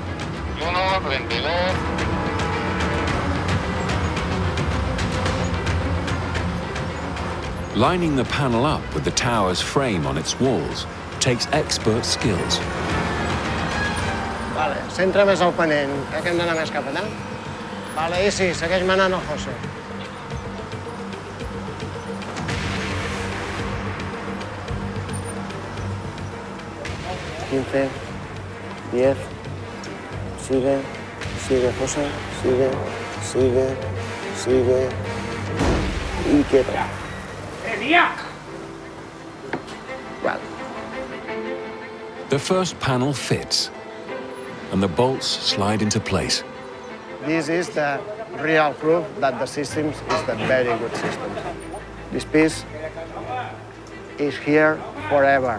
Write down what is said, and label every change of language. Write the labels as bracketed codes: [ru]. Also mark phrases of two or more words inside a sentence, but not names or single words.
[en] Lining the panel up with the tower's frame on its walls takes expert skills. [ca] Vale, centra més al ponent, que hem d'anar més cap allà. Vale, i sí, segueix manant el José. 15, 10, [es] sigue, José, sigue, y quieta. [en] Well. The first panel fits, and the bolts slide into place. This is the real proof that the system is a very good system. This piece is here forever.